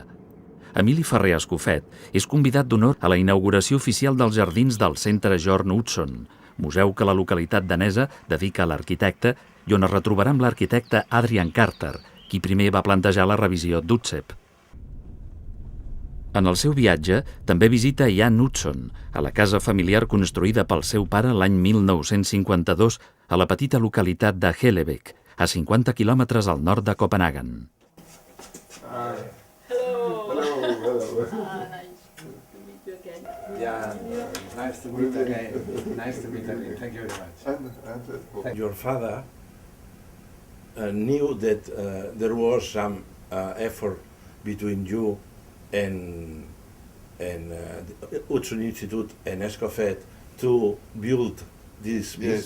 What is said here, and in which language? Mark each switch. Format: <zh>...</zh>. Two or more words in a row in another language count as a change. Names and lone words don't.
<ca>Emili Ferrer Escofet és convidat d'honor a la inauguració oficial dels jardins del centre Jorn Utzon, museu que la localitat danesa dedica a l'arquitecte i on es retrobarà amb l'arquitecte Adrian Carter, qui primer va plantejar la revisió d'Utzep. En el seu viatge també visita Jan Utzon, a la casa familiar construïda pel seu pare l'any 1952 a la petita localitat de Hellebæk, a 50 quilòmetres al nord de Copenhagen.</ca> <en>Nice to meet again. Nice to meet again. Thank you very much. Your father knew that there was some effort between you and Utzon Institute and Escofet to build this piece.</en>